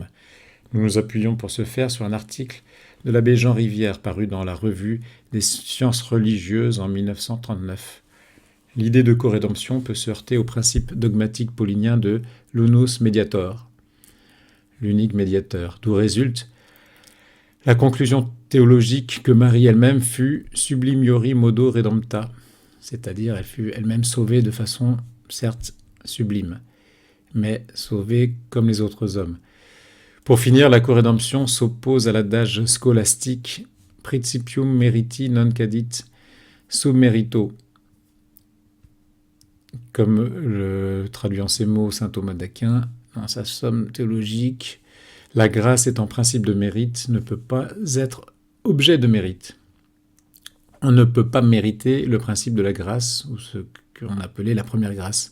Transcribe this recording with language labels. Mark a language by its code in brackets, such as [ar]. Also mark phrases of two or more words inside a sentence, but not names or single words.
[fr] Nous nous appuyons pour ce faire sur un article de l'abbé Jean Rivière paru dans la Revue des sciences religieuses en 1939. L'idée de corédemption peut se heurter au principe dogmatique paulinien de l' [la] unus mediator, [fr] l'unique médiateur, d'où résulte la conclusion théologique que Marie elle-même fut [la] sublimiori modo redempta, [fr] c'est-à-dire elle fut elle-même sauvée de façon certes sublime, mais sauvée comme les autres hommes. Pour finir, la corédemption s'oppose à l'adage scolastique « [la] principium meriti non cadit sub merito ». [fr] comme le traduit en ces mots saint Thomas d'Aquin, dans sa somme théologique, la grâce étant principe de mérite ne peut pas être objet de mérite. On ne peut pas mériter le principe de la grâce, ou ce qu'on appelait la première grâce.